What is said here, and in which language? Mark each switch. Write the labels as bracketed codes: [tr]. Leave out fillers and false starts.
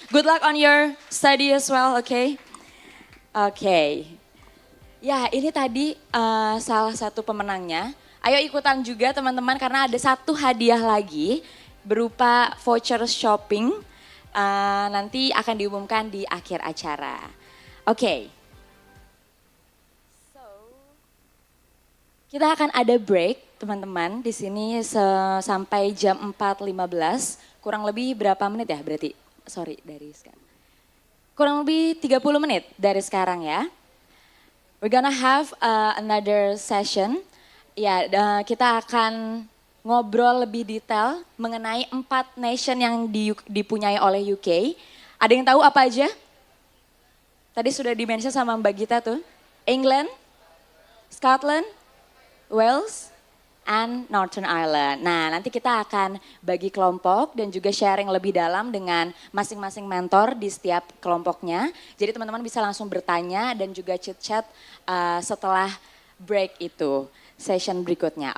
[en] Good luck on your study as well, okay? Okay. [id] Ya, ini tadi salah satu pemenangnya. Ayo ikutan juga teman-teman karena ada satu hadiah lagi berupa voucher shopping. Nanti akan diumumkan di akhir acara. Oke. Kita akan ada break teman-teman di sini sampai jam 4.15. Kurang lebih berapa menit ya berarti? Sorry dari sekarang. Kurang lebih 30 menit dari sekarang ya. [en] We're gonna have another session. [id] Ya, kita akan ngobrol lebih detail mengenai 4 nation yang dipunyai oleh UK. Ada yang tahu apa aja? Tadi sudah di-mention sama Mbak Gita tuh. [en] England, Scotland, Wales, and Northern Ireland. [id] Nah, nanti kita akan bagi kelompok dan juga sharing lebih dalam dengan masing-masing mentor di setiap kelompoknya. Jadi teman-teman bisa langsung bertanya dan juga chit-chat setelah break itu, session berikutnya.